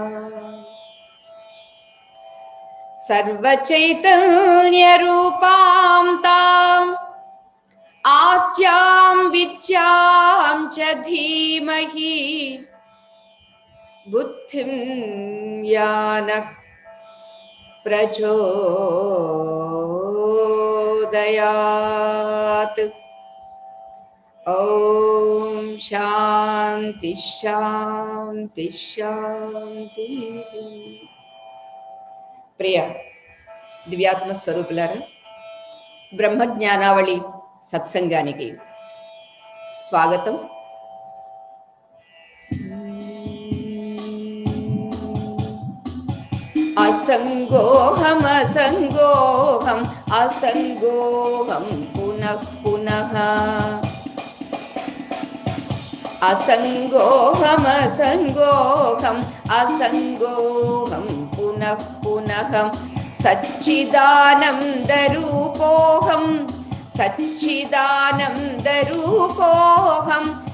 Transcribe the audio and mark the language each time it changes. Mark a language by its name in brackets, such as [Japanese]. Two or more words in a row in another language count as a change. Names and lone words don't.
[Sanskrit] सर्वचैतन्य रूपां ताम् आद्यां विद्यां च धीमहि बुद्धिं यानः प्रचोदयात्। ॐ शान्ति शान्ति शान्तिः। [Telugu] ప్రియ దివ్యాత్మ స్వరూపులారా, బ్రహ్మజ్ఞానావళి సత్సంగానికి స్వాగతం. [Sanskrit] అసంగోహం అసంగోహం అసంగోహం పునః పునః. असंगोहम असंगोहम असंगोहम पुनः पुनः. सच्चिदानंद रूपोहम सच्चिदानंद रूपोहम.